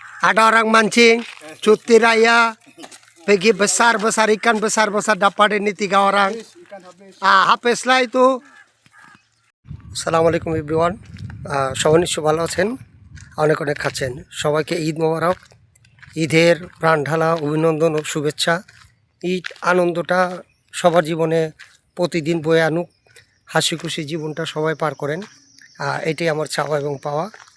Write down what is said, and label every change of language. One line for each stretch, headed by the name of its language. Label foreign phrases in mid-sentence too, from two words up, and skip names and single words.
Malay: Ada orang mancing, cuti raya, pergi besar-besar ikan besar-besar dapat ini 3 orang. Habislah itu. Assalamualaikum everyone.
Bangla: সবাই নিশ্চয় ভালো আছেন, অনেক অনেক খাচ্ছেন। সবাইকে ঈদ মোবারক, ঈদের প্রাণ ঢালা অভিনন্দন ও শুভেচ্ছা। ঈদ আনন্দটা সবার জীবনে প্রতিদিন বয়ে আনুক, হাসি খুশি জীবনটা সবাই পার করেন, এটাই আমার চাওয়া এবং পাওয়া।